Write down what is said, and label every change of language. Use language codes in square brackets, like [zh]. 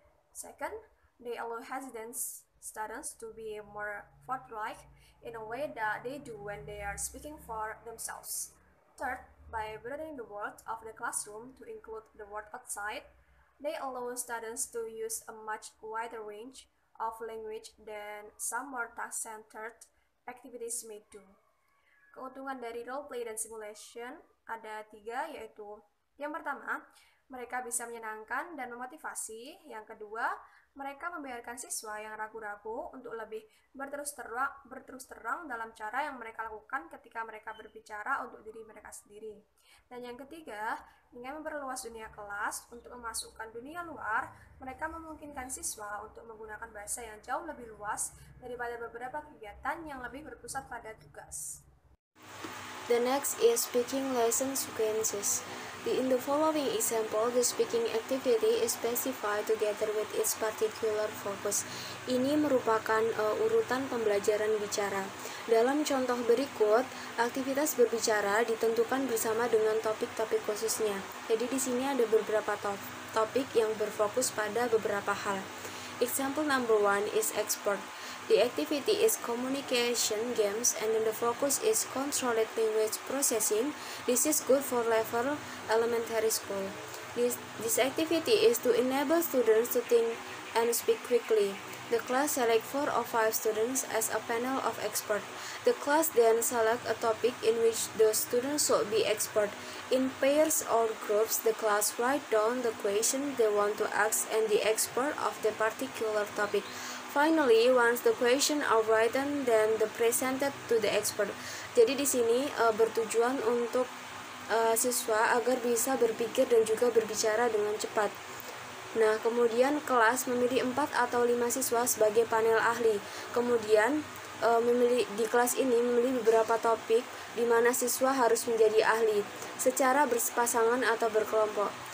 [en] Second, they allow hesitant students to be more forthright in a way that they do when they are speaking for themselves. Third, by broadening the world of the classroom to include the world outside, they allow students to use a much wider range of language than some more task-centered activities may do. [id] Keuntungan dari role play dan simulation ada 3, yaitu yang pertama, mereka bisa menyenangkan dan memotivasi. Yang kedua, mereka membiarkan siswa yang ragu-ragu untuk lebih berterus terang dalam cara yang mereka lakukan ketika mereka berbicara untuk diri mereka sendiri. Dan yang ketiga, dengan memperluas dunia kelas untuk memasukkan dunia luar, mereka memungkinkan siswa untuk menggunakan bahasa yang jauh lebih luas daripada beberapa kegiatan yang lebih berpusat pada tugas. [en] The next is speaking lesson sequences. In the following example, the speaking activity is specified together with its particular focus. [id] Ini merupakan urutan pembelajaran bicara. Dalam contoh berikut, aktivitas berbicara ditentukan bersama dengan topik-topik khususnya. Jadi di sini ada beberapa topik yang berfokus pada beberapa hal. [en] Example number 1 is export. The activity is communication games, and then the focus is controlled language processing. This is good for level elementary school. This activity is to enable students to think and speak quickly. The class select 4 or 5 students as a panel of experts. The class then select a topic in which the students should be expert. In pairs or groups, the class write down the question they want to ask and the expert of the particular topic. Finally, once the question are written, then the presented to the expert. [id] Jadi di sini bertujuan untuk siswa agar bisa berpikir dan juga berbicara dengan cepat. Nah, kemudian kelas memilih 4 atau 5 siswa sebagai panel ahli. Kemudian di kelas ini memilih beberapa topik di mana siswa harus menjadi ahli secara berpasangan atau berkelompok.